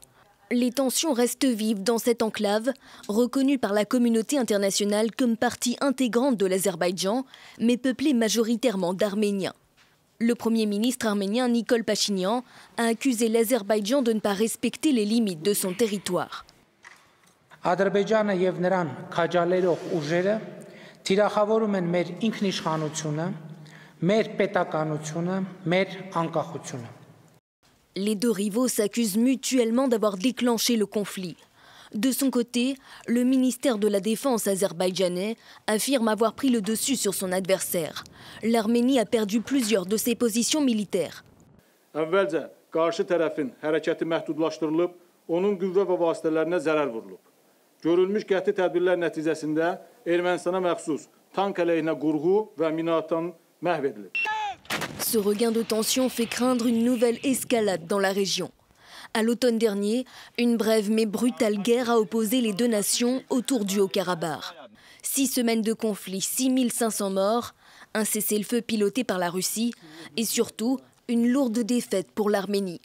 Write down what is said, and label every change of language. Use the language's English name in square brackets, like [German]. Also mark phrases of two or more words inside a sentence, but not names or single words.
[French] Les tensions restent vives dans cette enclave, reconnue par la communauté internationale comme partie intégrante de l'Azerbaïdjan, mais peuplée majoritairement d'Arméniens. Le Premier ministre arménien Nikol Pachinian a accusé l'Azerbaïdjan de ne pas respecter les limites de son territoire. [Armenian] Ադրբեջանը եւ նրան քաջալերող ուժերը թիրախավորում են մեր ինքնիշխանությունը, մեր պետականությունը, մեր անկախությունը. [French] Les deux rivaux s'accusent mutuellement d'avoir déclenché le conflit. De son côté, le ministère de la Défense azerbaïdjanais affirme avoir pris le dessus sur son adversaire. L'Arménie a perdu plusieurs de ses positions militaires. [Azerbaijani] Əvvəlcə qarşı tərəfin hərəkəti məhdudlaşdırılıb, onun qüvvə və vasitələrinə zərər vurulub. Görülmüş qəti tədbirlər nəticəsində Ermənistana məxsus tank əleyhinə qurğu və minaatan məhv edilib. [French] Ce regain de tension fait craindre une nouvelle escalade dans la région. À l'automne dernier, une brève mais brutale guerre a opposé les deux nations autour du Haut-Karabakh. 6 semaines de conflit, 6500 morts, un cessez-le-feu piloté par la Russie et surtout une lourde défaite pour l'Arménie.